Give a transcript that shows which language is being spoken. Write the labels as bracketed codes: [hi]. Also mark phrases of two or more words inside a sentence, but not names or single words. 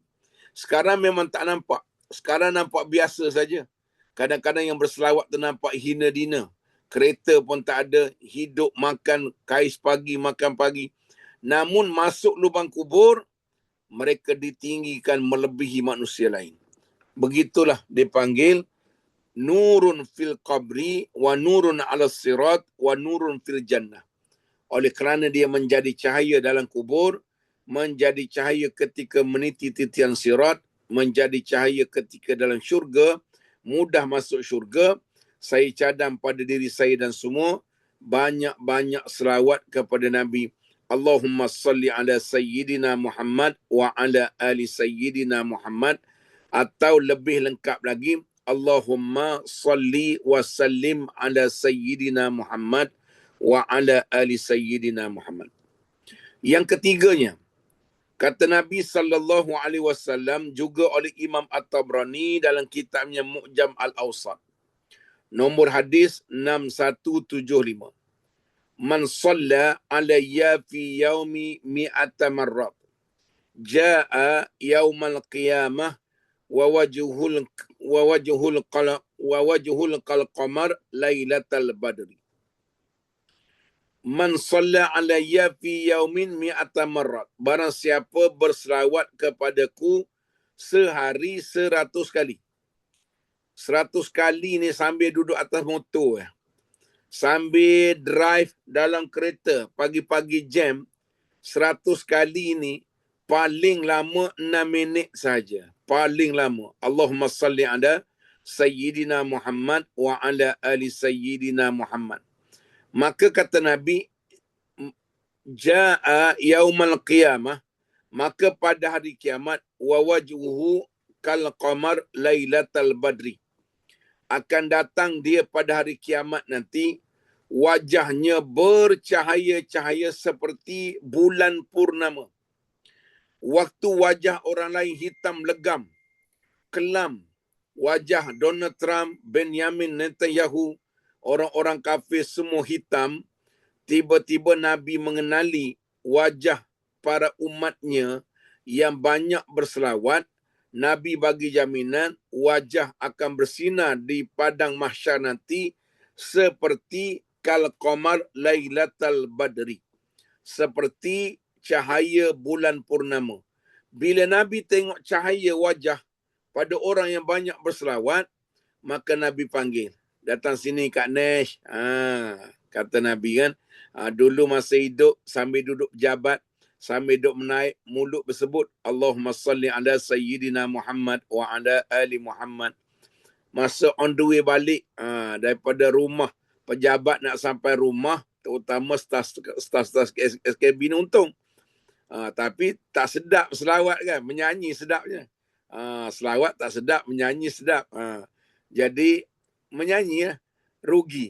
[ms] Sekarang memang tak nampak. Sekarang nampak biasa saja. Kadang-kadang yang berselawat tu nampak hina dina. Kereta pun tak ada. Hidup makan kais pagi, makan pagi. Namun masuk lubang kubur, mereka ditinggikan melebihi manusia lain. Begitulah dipanggil [ar] نور في القبر ونور على الصراط ونور في الجنة. [ms] Oleh kerana dia menjadi cahaya dalam kubur, menjadi cahaya ketika meniti titian sirat, menjadi cahaya ketika dalam syurga, mudah masuk syurga. Saya cadang pada diri saya dan semua, banyak-banyak selawat kepada Nabi. [ar] اللهم صل على سيدنا محمد وعلى آل سيدنا محمد. [ms] Atau lebih lengkap lagi, [ar] اللهم صل وسلم على سيدنا محمد وعلى آل سيدنا محمد. [ms] Yang ketiganya, kata Nabi [ar] صلى الله عليه وسلم [ms] juga oleh Imam At-Tabrani dalam kitabnya Mu'jam Al-Awsat. Nombor hadis 6175. [ar] من صلى علي في يوم مائة مرة جاء يوم القيامة ووجه القمر ليلة البدر. من صلى علي في يوم مائة مرة. [ms] Barang siapa berselawat kepadaku sehari 100 kali. 100 kali ni sambil duduk atas motor. Sambil drive dalam kereta. Pagi-pagi jam. 100 kali ni paling lama 6 minit saja. Paling lama. [ar] اللهم صل على سيدنا محمد وعلى آل سيدنا محمد. [ms] Maka kata Nabi, [ar] جاء يوم القيامة, [ms] maka pada hari kiamat, [ar] ووجهه كالقمر ليلة البدر. [ms] akan datang dia pada hari kiamat nanti, wajahnya bercahaya-cahaya seperti bulan purnama. Waktu wajah orang lain hitam legam, kelam, wajah Donald Trump, Benjamin Netanyahu, orang-orang kafir semua hitam, tiba-tiba Nabi mengenali wajah para umatnya yang banyak berselawat. Nabi bagi jaminan wajah akan bersinar di padang mahsyar nanti seperti [ar] كالقمر ليلة البدر, [ms] seperti cahaya bulan purnama. Bila Nabi tengok cahaya wajah pada orang yang banyak berselawat, maka Nabi panggil, datang sini Kak Nesh. Kata Nabi kan, dulu masa hidup sambil duduk jabat, sambil duduk menaik, mulut bersebut [ar] اللهم صل على سيدنا محمد وعلى آل محمد. [ms] Masa [en] on the way [ms] balik daripada rumah pejabat nak sampai rumah, terutama staf SKB ni untung. Tapi tak sedap selawat kan, menyanyi sedapnya. Selawat tak sedap, menyanyi sedap. Jadi menyanyi rugi.